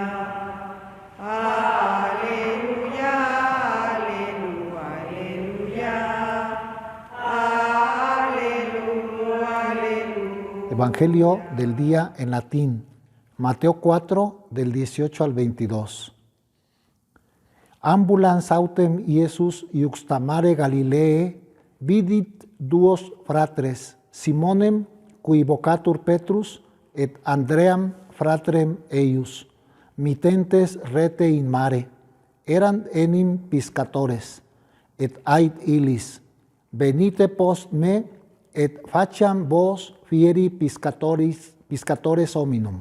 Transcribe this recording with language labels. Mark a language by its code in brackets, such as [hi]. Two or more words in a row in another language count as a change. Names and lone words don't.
[es] Aleluya, aleluya, aleluya. Aleluya, aleluya. Evangelio del día en latín. Mateo 4, del 18 al 22. [la] Ambulans autem Iesus iuxtamare Galilee vidit duos fratres, Simonem, cui vocatur Petrus, et Andream fratrem eius, mitentes rete in mare, erant enim piscatores, et ait illis, venite post me, et faciam vos fieri piscatores hominum.